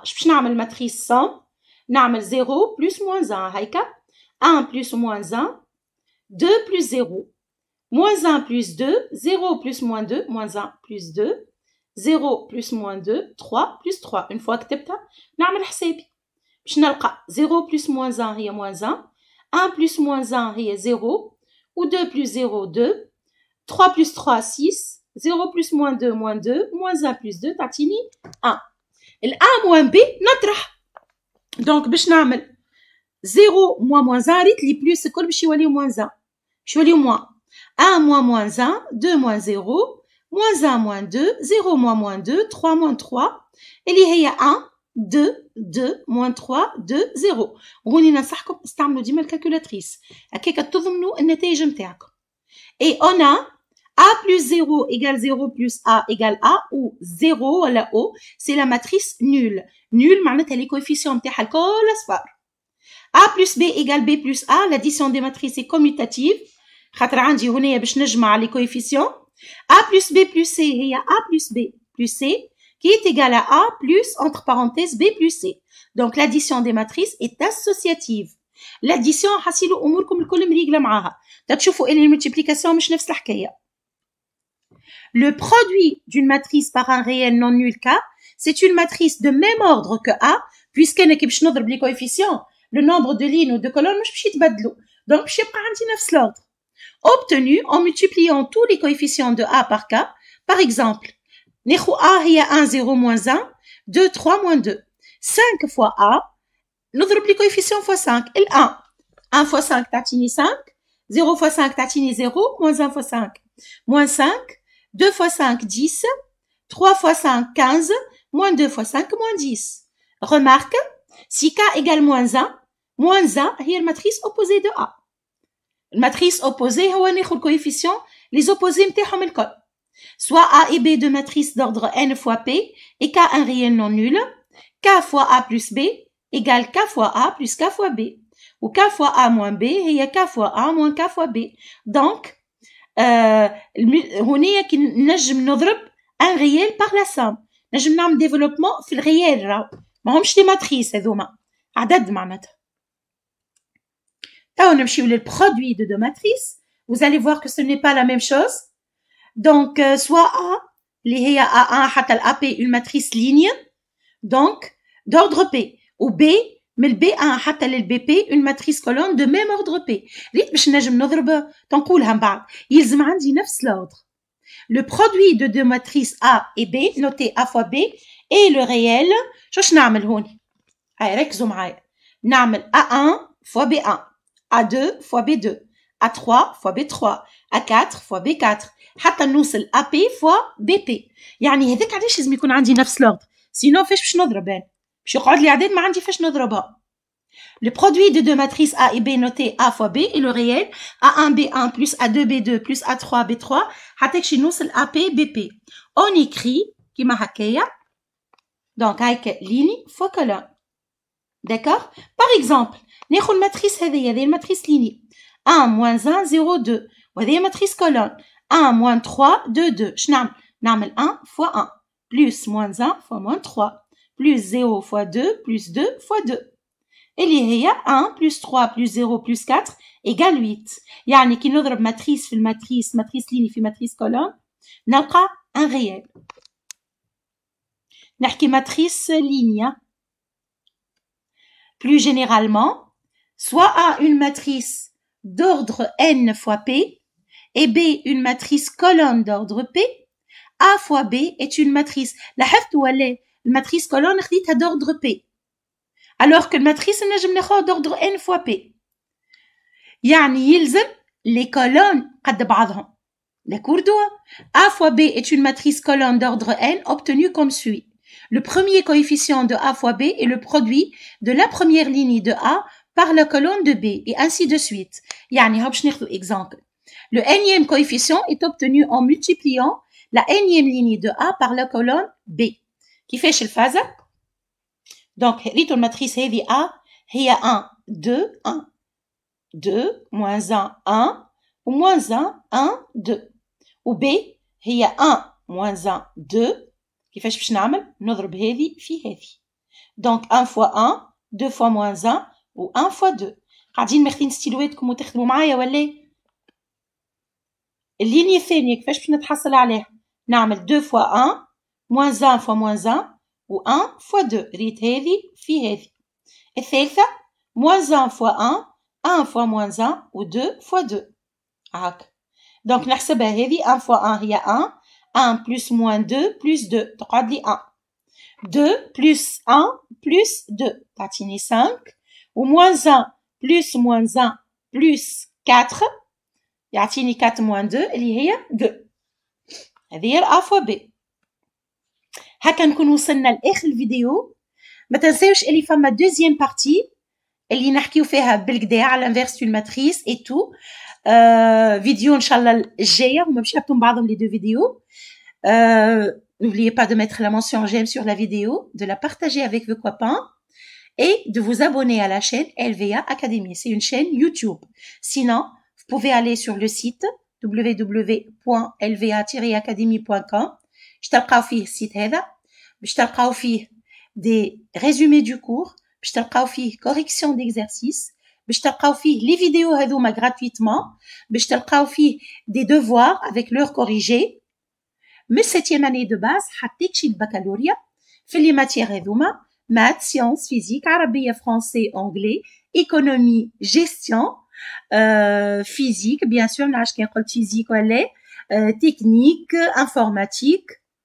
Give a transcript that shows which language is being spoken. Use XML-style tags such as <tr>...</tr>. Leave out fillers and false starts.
<ar>باش نعمل</ar> <fr>matrice somme نعمل 0 plus moins 1 هيكا 1 plus moins 1 2 plus 0 moins 1 plus 2 0 plus moins 2 moins 1 plus 2 0 plus moins 2 3 plus 3. Une fois</fr> <ar>كتبتها نعمل حسابي باش نلقى</ar> <fr>0 plus moins 1 هي moins 1 1 plus moins 1 هي 0 و 2 plus 0 2 3 plus 3 6 0 plus moins 2 moins 2 moins 1 plus 2 تعطيني 1. ال A moins B نطرح دونك باش نعمل 0 moins 1</fr> <ar>ريت لي بلس الكل باش يوليو</ar> <fr>moins 1 باش يوليو moins 1 moins 1 2 moins 0 moins 1 moins 2 0 moins 2 3 moins 3 اللي هي 1 2 2 moins 3 2 0.</fr> <ar>وهوني ننصحكم استعملوا ديما الكالكولاتريس هكاك تضمنوا النتائج نتاعكم.</ar> <fr>Et on a A plus 0 égale 0 plus A égale A ou 0</fr> <ar>ولا</ar> <fr>O c'est la matrice nulle.</fr> <ar>Nulle معناتها les coefficients نتاعها الكل أصفار.</ar> <fr>A plus B égale B plus A, l'addition des matrices est commutative.</fr> <ar>خاطر عندي هنا باش نجمع les coefficients.</ar> <fr>A plus B plus C هي A plus B plus C qui est égal à A plus entre parenthèses B plus C. Donc l'addition des matrices est associative.</fr> <ar>L'addition حصلوا أموركم الكل مريقلة معاها. تشوفوا إن المultiplication مش نفس الحكاية.</ar> <fr>Le produit d'une matrice par un réel non nul K, c'est une matrice de même ordre que A, puisqu'elle</fr> <ar>كي باش نضرب</ar> <fr>les coefficients, le nombre de lignes ou de colonnes</fr> <ar>مش باش يتبدلوا. Donc باش يبقى عندي نفس l'ordre.</ar> <fr>Obtenu en multipliant tous les coefficients de A par K. Par exemple,</fr> <ar>ناخو A هي</ar> <fr>1 0 moins 1 2 3 moins 2 5 fois A نضرب les coefficients fois 5 ال 1 1 fois 5 تعطيني 5 0 fois 5 تعطيني 0 moins 1 fois 5 moins 5, 2 fois 5, 10, 3 fois 5, 15, moins 2 fois 5, moins 10. Remarque, si K égale moins 1</fr> <ar>هي الماتريس</ar> <fr>opposée de A.</fr> <ar>الماتريس opposée هو ناخد coefficient les opposés متاعهم الكل.</ar> <fr>Soit A et B de matrice d'ordre n fois P et K un réel non nul, K fois A plus B égale K fois A plus K fois B. Ou K fois A moins B هي K fois A moins K fois B. Donc,</fr> <ar>هنا كي نجم نضرب</ar> <fr>un réel par la somme.</fr> <ar>نجم نعمل développement في الريال راهو. ما همش دي ماتريس هذوما. عدد معناتها.</ar> <fr>Là, on a le produit de deux matrices. Vous allez voir que ce n'est pas la même chose. Donc, soit A, les A1 حتى l'AP, une matrice ligne. Donc, d'ordre P. Ou B, mais le B1 حتى l'BP, une matrice colonne de même ordre P.</fr> <ar>ريت باش نجم نضرب تنقولها من بعد. يلزم عندي نفس l'ordre.</ar> <fr>Le produit de deux matrices A et B, noté A fois B, et le réel,</fr> <ar>شوش نعمل هوني؟ ركزوا معايا.</ar> <fr>نعمل A1 fois B1. A2 fois B2, A3 fois B3, A4 fois B4</fr> <ar>حتى نوصل</ar> <fr>AP fois BP.</fr> <ar>يعني هذاك علاش لازم يكون عندي نفس l'ordre. Sinon فاش نضرب انا؟ باش يقعد لي عدد ما عندي فاش نضربها.</ar> <fr>Le produit de deux matrices A et B noté A fois B et le réel A1 B1 plus A2 B2 plus A3 B3 حتى كشي نوصل AP BP. On écrit</fr> <ar>كيما هكايا.</ar> <fr>Donc هايك ligne fois colonne. D'accord?</fr> <ar>Par exemple, ناخذ الماتريس هذه الماتريس ليني 1 moins 1 0 2 وهذه ماتريس colonne 1 moins 3 2 2. شنو نعمل</ar> <fr>1 fois 1 plus moins 1 fois moins 3 plus 0 fois 2 plus 2 fois 2</fr> <ar>اللي هي</ar> <fr>1 plus 3 plus 0 plus 4 égale 8.</fr> <ar>يعني كي نضرب ماتريس في الماتريس ماتريس ليني في ماتريس colonne نلقى un réel. نحكي ماتريس لينيا.</ar> <fr>Plus généralement, soit A une matrice d'ordre n fois P et B une matrice colonne d'ordre P, A fois B est une matrice.</fr> <ar>لاحظت ولا الماتريس colonne خديتها</ar> <fr>d'ordre P alors que</fr> <ar>الماتريس نجم ناخذها d'ordre n fois P. يعني يلزم les colonnes قد بعضهم.</ar> <fr>D'accord? A fois B est une matrice colonne d'ordre n obtenue comme suit. Le premier coefficient de A fois B est le produit de la première ligne de A par la colonne de B, et ainsi de suite.</fr> <ar>يعني باش ناخذ exemple.</ar> <fr>Le nème coefficient est obtenu en multipliant la nème ligne de A par la colonne B.</fr> <ar>كيفاش الفازة؟ Donc ريتو الماتريس هذه A هي 1 2 1 2 moins 1 1 و moins 1 1 2 و B هي 1 moins 1 2. كيفاش باش نعمل؟ نضرب هذه في هذه.</ar> <fr>Donc 1 fois 1 2 fois moins 1 و 1 fois 2.</fr> <ar>قاعدين ماخذين ستيلواتكم وتخدموا معايا ولا؟ اللينية الثانية كيفاش باش نتحصل عليها؟ نعمل</ar> <fr>2 fois 1 moins 1 fois moins 1 و 1 fois 2.</fr> <ar>ريت هذه في هذه.</ar> <fr>الثالثة moins 1 fois 1 1 fois moins 1 و 2 fois 2.</fr> <ar>هاك. Donc نحسبها هذه 1 fois 1 هي 1 1 plus moins 2 plus 2 تقعد لي 1 2 plus 1 plus 2 تعطيني 5 و moins 1 plus moins 1 plus 4 يعطيني 4 moins 2 اللي هي 2. هذه هي A fois B. هكا نكون وصلنا لآخر الفيديو. ما تنساوش اللي فما دوزيام بارتي اللي نحكيو فيها بالكدا على</ar> <fr>l'inverse d'une matrice et tout.</fr> <ar>فيديو ان شاء الله الجايه هما باش يحطوا بعضهم لي دو فيديو.</ar> <fr>N'oubliez pas de mettre la mention j'aime sur la vidéo, de la partager avec vos copains et de vous abonner à la chaîne LVA Academy. C'est une chaîne YouTube. Sinon, vous pouvez aller sur le site www.lva-academy.com.</fr> <ar>باش تلقاو فيه السيت هذا، باش تلقاو فيه</ar> <fr>des résumés du cours،</fr> <ar>باش تلقاو فيه</ar> <fr>correction d'exercices،</fr> <ar>باش تلقاو فيه لي فيديو هذوما gratuitement، باش تلقاو فيه</ar> <fr>des devoirs avec l'heure corrigée</fr> <ar>من</ar> <fr>7e année de base</fr> <ar>حتى تشي البكالوريا في لي ماتيير هذوما maths, sciences, physique, عربية، français, anglais, économie, gestion, physique bien sûr نعرفش كي قلت physique ولا technique, informatique.</ar>